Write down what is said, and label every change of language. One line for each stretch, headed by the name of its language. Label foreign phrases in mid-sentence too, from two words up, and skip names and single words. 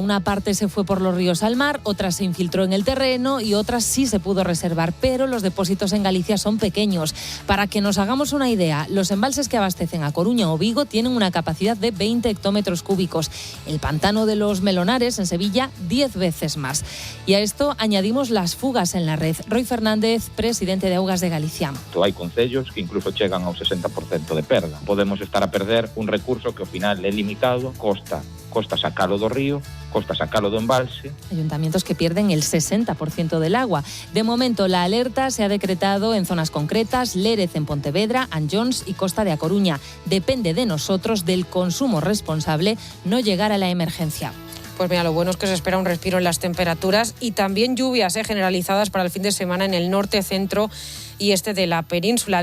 Spanish: Una parte se fue por los ríos al mar, otra se infiltró en el terreno y otras sí se pudo reservar, pero los depósitos en Galicia son pequeños. Para que nos hagamos una idea, los embalses que abastecen a Coruña o Vigo tienen una capacidad de 20 hectómetros cúbicos. El pantano de los Melonares, en Sevilla, 10 veces más. Y a esto añadimos las fugas en la red. Roy Fernández, presidente de Augas de Galicia.
Galician: Hai concellos que incluso chegan ao 60% de perda. Podemos estar a perder un recurso que ao final é limitado, costa sacalo do río, costa sacalo do embalse.
Spanish: Ayuntamientos que pierden el 60% del agua. De momento, la alerta se ha decretado en zonas concretas, Lérez en Pontevedra, Anllóns y Costa de A Coruña. Depende de nosotros, del consumo responsable, no llegar a la emergencia. Pues mira, lo bueno es que se espera un respiro en las temperaturas y también lluvias generalizadas para el fin de semana en el norte, centro y este de la península.